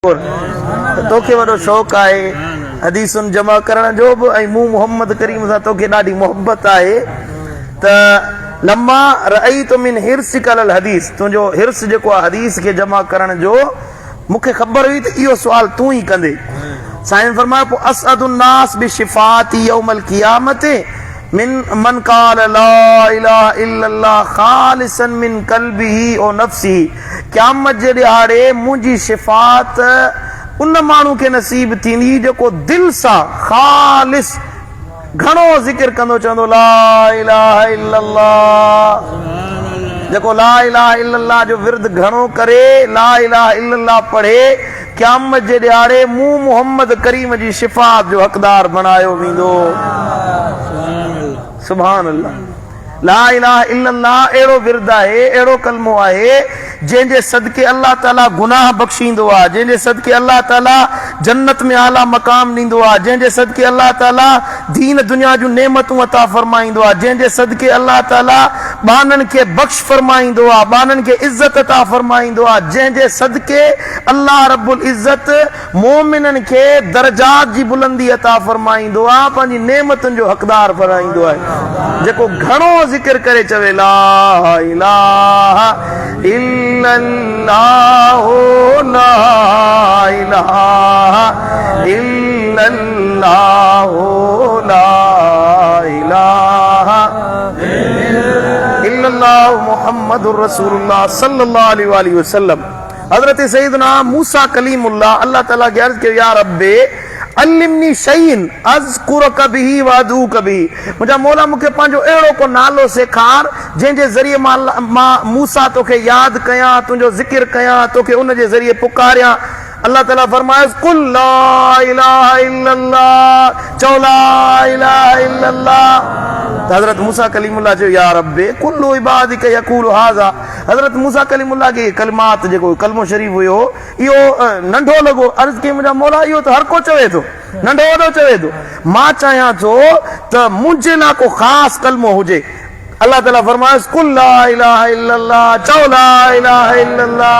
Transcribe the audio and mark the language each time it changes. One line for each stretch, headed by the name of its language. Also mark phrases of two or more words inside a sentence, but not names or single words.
Sindhi: तोखे वॾो शौक़ु आहे हदीसुनि जमा करण जो बि ऐं मूं मोहम्मद करीम सां तोखे ॾाढी मोहबत आहे त
Arabic: لما رأيت من حرصك على الحديث,
Sindhi: तुंहिंजो हिर्स जेको आहे हदीस खे जमा करण जो मूंखे ख़बर हुई त इहो सुवाल तूं ई कंदे। साईं फरमायो पोइ
Arabic: أسعد الناس بشفاعتي يوم القيامة من من قال لا إله إلا الله خالصا من قلبه ونفسه,
Sindhi: क़यामत जे ॾिहाड़े मुंहिंजी शिफ़ात उन माण्हू खे नसीब थींदी जेको दिलि सां ख़ालिस घणो ज़िक्र कंदो चवंदो
Arabic: لا إله إلا الله,
Sindhi: जेको
Arabic: لا إله إلا الله
Sindhi: जो विर्द घणो करे
Arabic: لا إله إلا الله
Sindhi: पढ़े क़यामत जे ॾिहाड़े मूं मोहम्मद करीम जी शिफ़ात जो हक़दार बणायो वेंदो।
Arabic: سبحان الله. لا إله إلا الله
Sindhi: अहिड़ो विर्द आहे, अहिड़ो कलमो आहे जंहिंजे सदके अल्लाह ताला गुनाह बख़्शींदो आहे, जंहिंजे सदके अल्लाह ताला जन्नत में आला मक़ाम ॾींदो आहे, जंहिंजे सदके अल्लाह ताला दीन दुनिया जूं नेमतूं अता फरमाईंदो आहे, जंहिंजे सदके अल्लाह ताला ॿाननि खे बख़्श फरमाईंदो आहे, ॿाननि खे इज़त अता फरमाईंदो आहे, जंहिंजे सदके अल्लाह रब्बुल इज़त मोमिननि खे दर्जात जी बुलंदी अता फरमाईंदो आहे, पंहिंजी नेमतुनि जो हक़दार बणाईंदो आहे। जेको घणो ज़िक्र करे चवे
Arabic: لا إله إلا الله لا إله إلا الله لا إله إلا الله محمد رسول الله صلى الله عليه وسلم.
Sindhi: हज़रत सैयदना मूसा कलीमुल्लाह अल्लाह ताला के अर्ज़ कयो
Arabic: يا رب علمني شيئا أذكرك به وأدعوك به,
Sindhi: मुंहिंजा मौला मूंखे पंहिंजो अहिड़ो को नालो सेखार जंहिंजे ज़रिए मां मूसा तोखे यादि कयां, तुंहिंजो ज़िक्र कयां, तोखे उन जे ज़रिए पुकारियां। अल्लाह ताला फरमाए
Arabic: قل لا إله إلا الله,
Sindhi: चओ
Arabic: لا إله إلا الله.
Sindhi: हज़रत मूसा कलीमुल्लाह चयो
Arabic: يا رب كل عبادك يقول هذا,
Sindhi: हज़रत मूसा कलीमुल्लाह के कलमात जेको कलमो शरीफ़ हुयो इहो नंढो लॻो। अर्ज़ कई मुंहिंजा मौला इहो त हर को चवे थो, नंढो वॾो चवे थो, मां चाहियां थो त मुंहिंजे लाइ को ख़ासि कलमो हुजे। अल्लाह ताला फरमाए
Arabic: قل لا إله إلا الله,
Sindhi: चओ
Arabic: لا إله إلا الله.